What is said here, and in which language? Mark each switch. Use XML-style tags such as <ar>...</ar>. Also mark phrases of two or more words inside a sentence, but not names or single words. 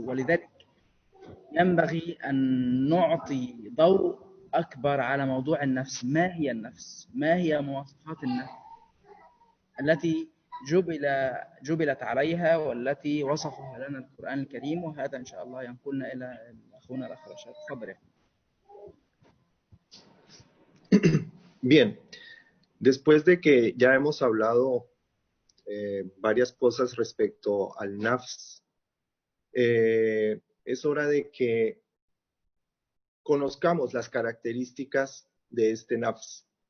<ar>ولذلك ينبغي أن نعطي ضوء أكبر على موضوع النفس. ما هي النفس؟ ما هي مواصفات النفس التي جبلت عليها والتي وصفها لنا القرآن الكريم؟ وهذا إن شاء الله ينقلنا إلى أخونا الأخ رشاد. تفضل.</ar> <es>Bien, después de que ya hemos hablado varias cosas respecto al nafs, es hora de que conozcamos las características de este nafs.</es>